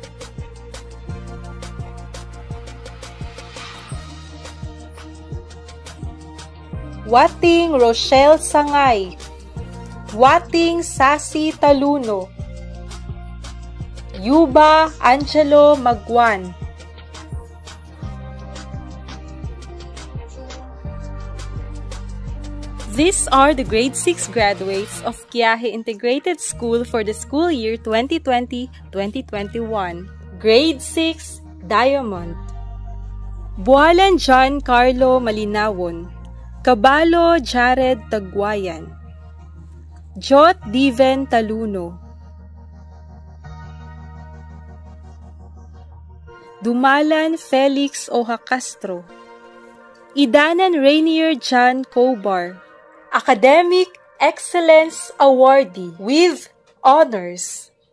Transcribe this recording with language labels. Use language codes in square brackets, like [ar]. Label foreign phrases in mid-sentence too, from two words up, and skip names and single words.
[en] Wating Rochelle Sangay, Wating Sasi Taluno, Yuba Angelo Magwan. These are the grade 6 graduates of Quiahi Integrated School for the school year 2020-2021. Grade 6 Diamond, Bualan John Carlo Malinawon, Kabalo Jared Tagwayan, Jot Diven Taluno, Dumalan Felix Oha Castro, Idanan Rainier John Cobar, Academic Excellence Awardee with Honors,